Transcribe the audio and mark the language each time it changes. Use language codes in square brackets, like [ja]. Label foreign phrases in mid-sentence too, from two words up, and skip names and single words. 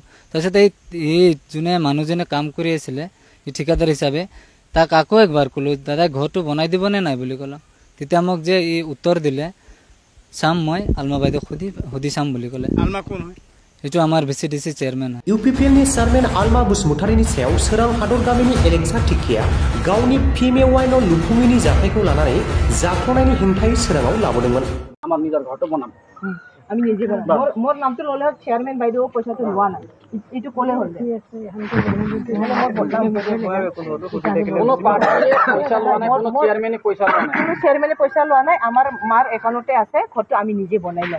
[as] তাৰপিছতে এই যোনে মানুহজনে কাম কৰি আছিলে এই ঠিকাদাৰ হিচাপে, তাক আকৌ একবাৰ ক'লোঁ, দাদাই ঘৰটো বনাই দিবনে নাই বুলি ক'লোঁ। তেতিয়া মোক যে ই উত্তৰ দিলে, চাম মই আলমা বাইদেউক সুধি চাম বুলি ক'লে। আলমা কোন হয়? এইটো আমাৰ VCDC চেয়াৰমেন হয়। [brx] इउपिपिएलनि चेयारमेन आलमा बसुमतारीनि सायाव सोरां हादर गामिनि एलेक्सा टिकिया गावनि PMAY न' लुफुङैनि जाथायखौ लानानै जाथ'नायनि हेंथायै सोराङाव लाबोदोंमोन। [bn] আমার নিজের ঘরটো বনাম। আমি নিজে বনাম। [as] মোর নামটো ল'লে চেয়ারম্যান বাইদেউ পয়সাটো লোৱা নাই, এইটো ক'লে হ'ল। [bn] কোনো চেয়ারম্যানে পয়সা লোৱা নাই, আমার মার একাউন্টে আছে, ঘরটো আমি নিজে বনাইলাম।